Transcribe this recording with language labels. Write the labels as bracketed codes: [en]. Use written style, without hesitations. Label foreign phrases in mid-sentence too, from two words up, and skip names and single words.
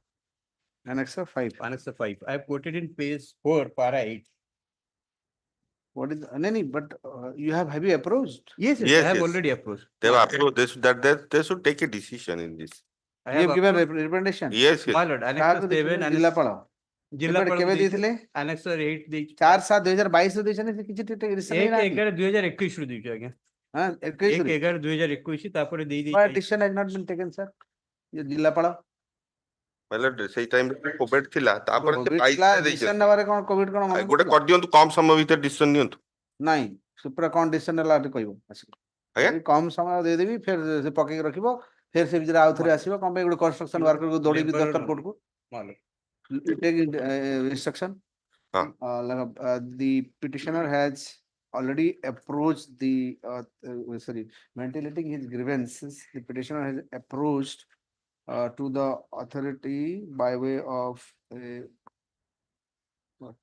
[en] Annexure 5. Annexure 5. I have quoted in page 4, para 8. What is no, but you have you approached? Yes, Yes, I have yes. already approached. They have approved this, they should take a decision in this. I You have given approached- recommendation? Yes, My yes. lord, [or] କାହାକୁ Annexure ଦେଇଥିଲେ? 7, ଜିଲ୍ଲାପାଳ ଜିଲ୍ଲାପାଳ କେବେ ଦେଇଥିଲେ, ଦେଇଥିଲେ? Annexure 8 ଦେଇଛି। 4/7/2022 ରେ ଦେଇଛନ୍ତି, ସେ କିଛି decision 1 ନେଇନାହାନ୍ତି? 11 2021 ରୁ ଦେଇଛୁ ଆଜ୍ଞା। ହଁ 21 1 ରେ। 11 2021 ତାପରେ ଦେଇ [en] Why [or] ଦେଇଛି। [en] decision has not been taken, sir? [or] ये ଜିଲ୍ଲାପାଳ ବୋଲେ ସେଇ ଟାଇମ୍ ରେ କୋଭିଡ ଥିଲା, ତାପରେ ସେ 22 ରେ decision ଦେଇଛନ୍ତି। ନେବାରେ କଣ କୋଭିଡ କଣ ମନା ଗୋଟେ କରୁଥିଲା? କରିଦିଅନ୍ତୁ, କମ ସମୟ ଭିତରେ ଡିସିସନ ନିଅନ୍ତୁ। ନାଇଁ, ସୁପ୍ରା କଣ decision ନେଲା ଟିକେ କହିବ ଆସିକି। ଆଜ୍ଞା? ଯଦି କମ ସମୟ ଦେଇଦେବି, ଫେର ସେ ପକେଇକି ରଖିବ, ଫେର ସେ ଭିତରେ ଆଉ ଥରେ ଆସିବ, କଣ ପାଇଁ ଗୋଟେ [en] construction worker [or] କୁ ଦୌଡେଇକି Labor ଦରକାର ର- କୋର୍ଟକୁ? [en] My lord. Take instruction. Huh. The petitioner has already approached ventilating his grievances. The petitioner has approached to the authority by way of what?